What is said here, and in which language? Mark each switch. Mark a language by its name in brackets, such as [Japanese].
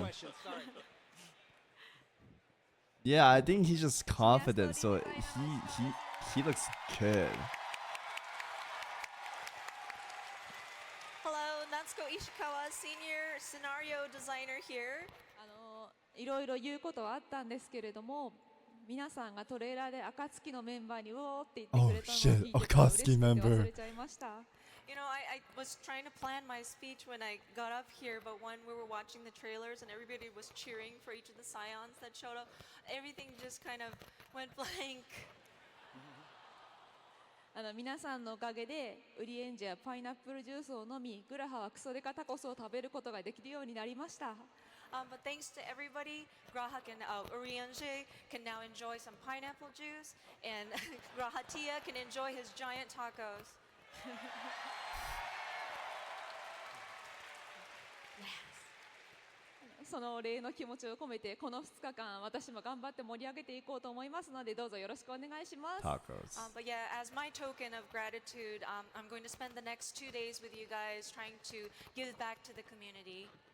[English] questions, sorry. Yeah, I think he's just confident, so he looks good. Hello, Natsuko Ishikawa, senior scenario designer here. [Japanese] いろいろ言うことはあったんですけれども、皆さんがトレーラーで暁のメンバーにうおーって言ってくれたのを聞いて嬉しくて忘れちゃいました。 [English] You know, I was trying to plan my speech when I got up here, but when we were watching the trailers and everybody was cheering for each of the scions that showed up, everything just kind of went blank. [Japanese] 皆さんのおかげでウリエンジやパイナップルジュースを飲み、グラハはクソデカタコスを食べることができるようになりました。 [English] But thanks to everybody, Grahak and Urienje can now enjoy some pineapple juice, and Grahatia can enjoy his giant tacos. [Japanese] そのお礼の気持ちを込めてこの2日間私も頑張って盛り上げていこうと思いますのでどうぞよろしくお願いします。 [English] Tacos. But yeah, as my token of gratitude, I'm going to spend the next 2 days with you guys trying to give back to the community.